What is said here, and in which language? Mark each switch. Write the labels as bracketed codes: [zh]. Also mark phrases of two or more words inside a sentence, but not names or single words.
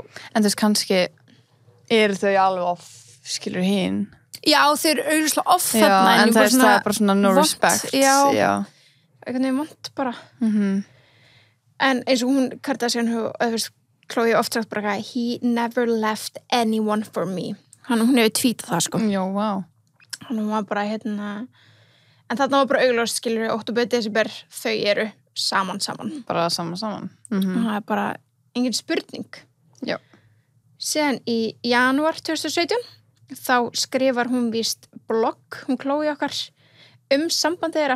[is] En þú veist, kannski eru þau alveg off, skilur hinn. Já, þau eru auðvitað off Já, þarna. en ég það er bara svona no vont. respect. Já. Já. Einhvern veginn vont bara. Mhm. En eins og hún Kardashian, þú veist, Khloe oft sagt bara að [en] he never left anyone for me. [is] Hún hefur tvítað það, sko. Já, vá. Hún var bara hérna, en þarna var bara augljóst, skilur, október, desember, þau eru saman. Bara saman. Það er bara engin spurning. Já. Síðan í janúar 2017 þá skrifar hún víst blogg, hún Khloe okkar, sambandið þeirra.